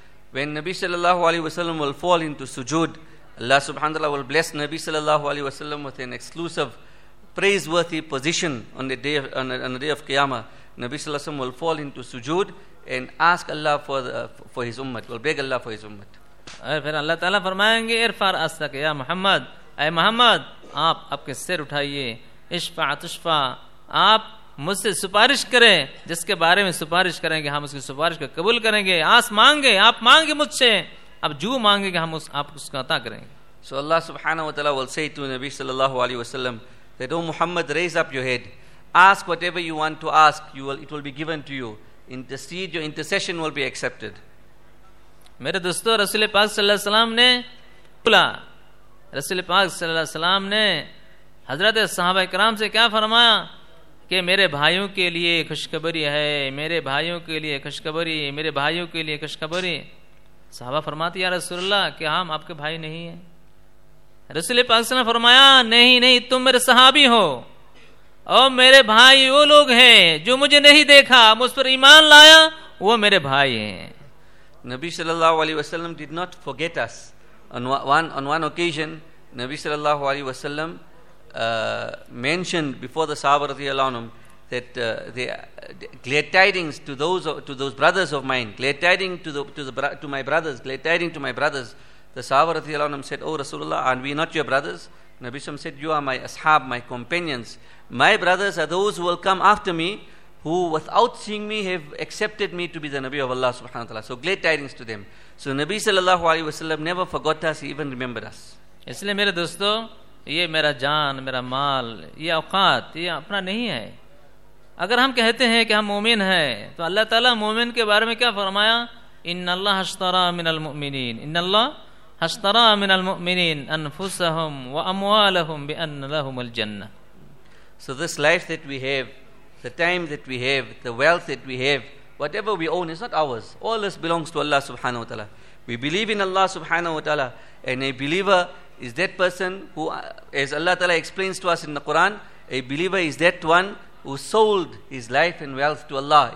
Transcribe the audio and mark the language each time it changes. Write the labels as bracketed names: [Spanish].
[English] When Nabi sallallahu alaihi wasallam will fall into sujood, Allah subhanahu wa ta'ala will bless Nabi sallallahu alaihi wasallam with an exclusive praiseworthy position on the day of qiyamah. Nabi sallallahu alaihi wasallam will fall into sujood and ask Allah for his ummat, will beg Allah for his ummat. [Urdu] اور پھر اللہ تعالیٰ فرمائیں گے [Arabic] ارفع راسک یا محمد, [Urdu] اے محمد آپ اپنے سر اٹھائیے, [Arabic] اشفع تشفع, [Urdu] آپ مجھ سے سفارش کریں جس کے بارے میں سفارش کریں گے ہم اس کی سفارش کو قبول کریں گے, آس مانگے آپ مانگے مجھ سے, اب جو مانگے گے ہم اس آپ اس کو عطا کریں گے. سو اللہ سبحانہ وتعالیٰ [English] will say to نبی صلی اللہ علیہ وسلم that, O Muhammad, raise up your head, ask whatever you want to ask, it will be given to you, intercede, your intercession will be accepted. [Urdu] میرے دوستو, رسول پاک صلی اللہ علیہ وسلم نے بولا, رسول پاک صلی اللہ علیہ وسلم نے حضرت صحابہ کرام سے کیا فرمایا کہ میرے بھائیوں کے لیے خوشخبری ہے, میرے بھائیوں کے لیے خوشخبری, میرے بھائیوں کے لیے خوشخبری. صحابہ فرماتے, یا رسول اللہ کہ ہم آپ کے بھائی نہیں ہیں. رسول پاک نے فرمایا نہیں نہیں تم میرے صحابی ہو اور میرے بھائی وہ لوگ ہیں جو مجھے نہیں دیکھا مجھ پر ایمان لایا وہ میرے بھائی ہیں. [English] نبی صلی اللہ علیہ وسلم did not forget us. On one occasion نبی صلی اللہ علیہ وسلم mentioned before the صحابہ رضی اللہ عنہم that the glad tidings to those brothers of mine, glad tidings to my brothers, the Sahaba radhiyallahu anhum said, oh Rasulullah, are we not your brothers? Nabi Sam said, you are my ashab, my companions. My brothers are those who will come after me, who without seeing me have accepted me to be the Nabi of Allah subhanahu wa ta'ala. So glad tidings to them. So Nabi sallallahu alayhi wa sallam never forgot us, he even remembered us. [Urdu] Isliye mere dosto, ye mera jaan, mera maal, ye auqat, ye apna nahi hai. اگر ہم کہتے ہیں کہ ہم مومن ہیں تو اللہ تعالیٰ مومن کے بارے میں کیا فرمایا؟ [Arabic] ان اللہ اشترى من المؤمنین, ان اللہ اشترى من المؤمنین انفسهم واموالهم بان لهم الجنہ. [English] So this life that we have, the time that we have, the wealth that we have, whatever we own is not ours. All this belongs to Allah subhanahu wa ta'ala. We believe in Allah subhanahu wa ta'ala, and a believer is that person who, as Allah تعالیٰ explains to us in the Quran, a believer is that one who sold his life and wealth to Allah.